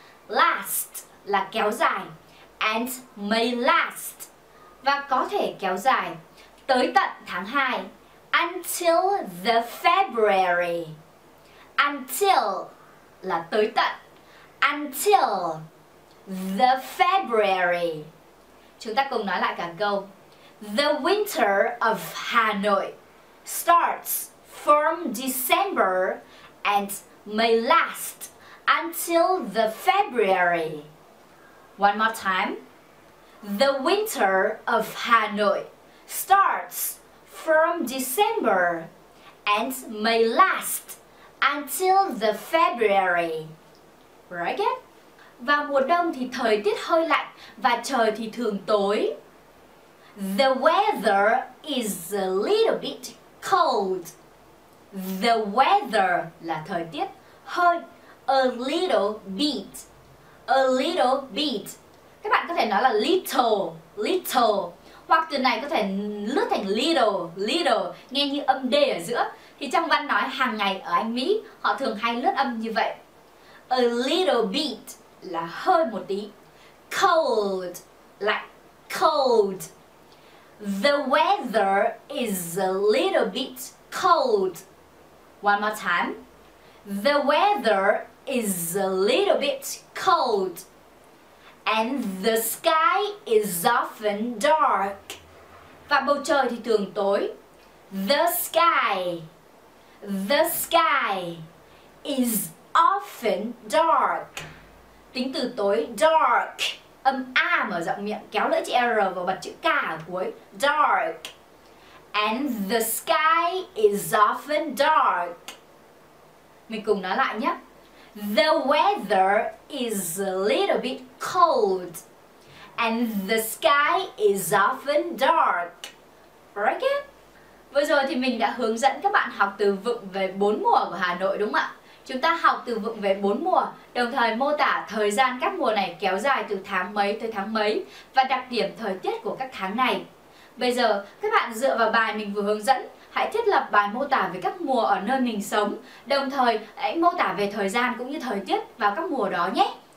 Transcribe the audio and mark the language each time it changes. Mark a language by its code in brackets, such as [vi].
[vi] Last là kéo dài, [en] and may last, [vi] và có thể kéo dài tới tận tháng 2. [en] Until the February. Until [vi] là tới tận. [en] Until the February. [vi] Chúng ta cùng nói lại cả câu. [en] The winter of Hanoi starts from December and may last until the February. One more time. The winter of Hanoi starts from December and may last until the February. Right again. [vi] Vào mùa đông thì thời tiết hơi lạnh và trời thì thường tối. [en] The weather is a little bit cold. The weather [vi] là thời tiết, hơi, [en] a little bit. A little bit. [vi] Các bạn có thể nói là little. Hoặc từ này có thể lướt thành little, nghe như âm D ở giữa. Thì trong văn nói hàng ngày ở Anh Mỹ, họ thường hay lướt âm như vậy. [en] A little bit [vi] là hơi một tí. [en] Cold, lạnh, cold. The weather is a little bit cold. One more time. The weather is a little bit cold. And the sky is often dark. [vi] Và bầu trời thì thường tối. [en] The sky is often dark. [vi] Tính từ tối dark, âm A mở rộng miệng, kéo lưỡi chữ R vào bật chữ K ở cuối. [en] Dark. And the sky is often dark. [vi] Mình cùng nói lại nhé. [en] The weather is a little bit cold. And the sky is often dark. Right again. [vi] Vừa rồi thì mình đã hướng dẫn các bạn học từ vựng về 4 mùa của Hà Nội đúng không ạ? Chúng ta học từ vựng về 4 mùa, đồng thời mô tả thời gian các mùa này kéo dài từ tháng mấy tới tháng mấy và đặc điểm thời tiết của các tháng này. Bây giờ các bạn dựa vào bài mình vừa hướng dẫn, hãy thiết lập bài mô tả về các mùa ở nơi mình sống, đồng thời hãy mô tả về thời gian cũng như thời tiết vào các mùa đó nhé.